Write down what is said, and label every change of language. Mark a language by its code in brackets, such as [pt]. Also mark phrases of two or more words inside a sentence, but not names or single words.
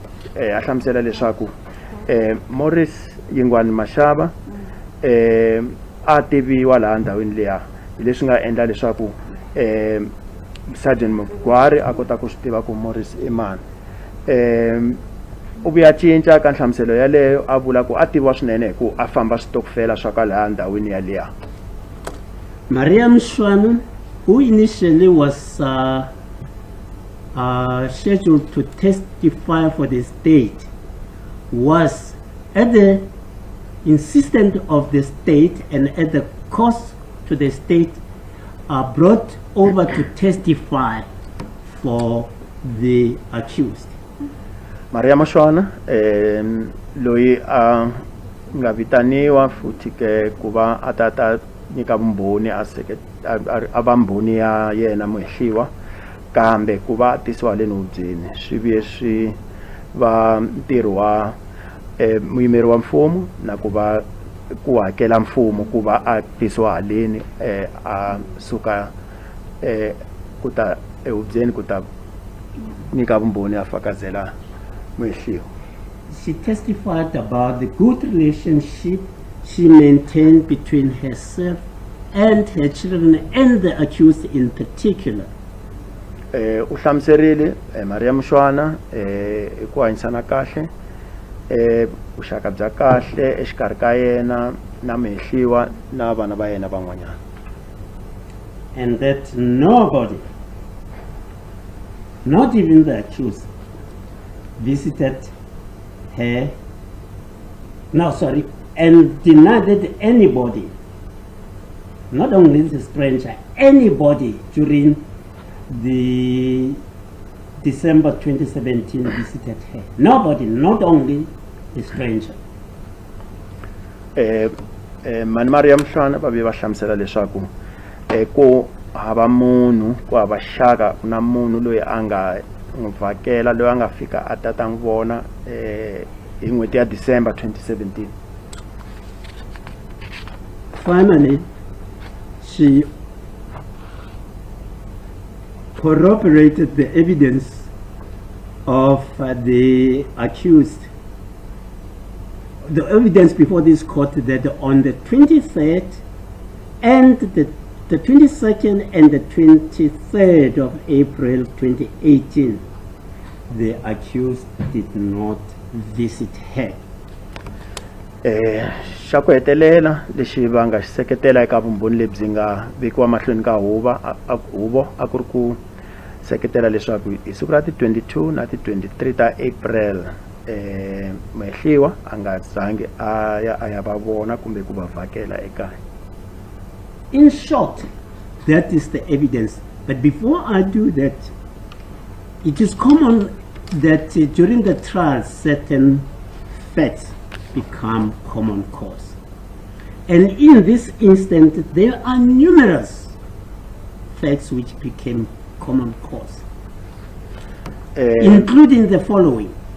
[ts] A hlamusela leswaku Morris Yingwani Mashaba a tiviwa laha ndhawini liya hi leswi nga endla leswaku Sergeant Mukwari a kota ku swi tiva ku Morris i mani. U vuya cinca ka nhlamuselo yaleyo a vula ku a tiviwa swinene hi ku a famba switokofela swa ka laha ndhawini yaliya. [en] Maria Mshwana, who initially was scheduled to testify for the state, was at the insistence of the state and at the cost to the state brought over to testify for the accused. [ts] Maria Mashwana loyi a nga vitaniwa futhi ke kuva atata nyika vumbhoni a va mbhoni ya yena muhehliwa kambe kuva tisiwa le nubyeni swi vuye swi va ntirho wa muyimeri wa mfumo na kuva ku hakela mfumo kuva a tisiwa haleni a suka kuta ehubyeni kuta nyika vumbhoni a fakazela muhehliwa. [en] She testified about the good relationship she maintained between herself and her children and the accused in particular. [ts] U hlamuserile Maria Mshwana ku hanyisana kahle vuxaka bya kahle exikarhi ka yena na muhehliwa na vana va yena van'wanyana. [en] And that nobody, not even the accused, visited her, and denied that anybody, not only the stranger, anybody during the December 2017 visited her. Nobody, not only the stranger. [ts] mani Mariam Mhlwana va ve va hlamusela leswaku ku hava munhu ku hava xaka ku na munhu loyi a nga n'wi vhakela loyi a nga fika a ta n'wi vona hi n'hweti ya December 2017. [en] Finally, she corroborated the evidence of the accused, the evidence before this court, that on the 23rd and the 22nd and the 23rd of April 2018, the accused did not visit her. [ts] Xa ku hetelela lexi va nga xi seketela eka vumbhoni lebyi nga vekiwa mahlweni ka huvo a ku ri ku seketela leswaku hi siku ra ti 22 na ti 23 ta April mehliwa a nga zangi a ya va vona kumbe ku va vhakela ekaya. [en] In short, that is the evidence. But before I do that, it is common that during the trial certain facts become common cause. And in this instance, there are numerous facts which became common cause, including the following.